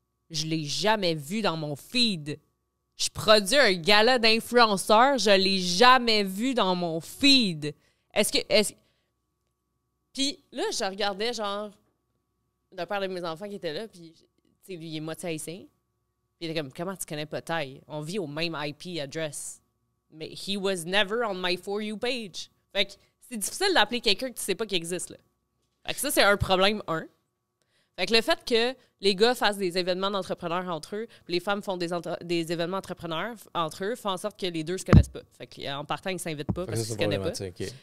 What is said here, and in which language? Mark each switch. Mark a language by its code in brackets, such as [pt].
[fr] Je l'ai jamais vu dans mon feed. Je produis un gala d'influenceurs, je l'ai jamais vu dans mon feed. Puis là, je regardais, genre, le père de mes enfants qui était là, puis, tu sais, lui, il est moitié haïtien. Puis il était comme, comment tu connais pas Taille? On vit au même IP address. Mais [en] he was never on my For You page. [fr] Fait que c'est difficile d'appeler quelqu'un que tu sais pas qu'il existe, là. Fait que ça, c'est un problème, 1. Fait que le fait que les gars fassent des événements d'entrepreneurs entre eux, puis les femmes font des événements d'entrepreneurs entre eux, fait en sorte que les deux se connaissent pas. Fait qu'en partant, ils ne s'invitent pas parce qu'ils se connaissent pas. [en] Okay.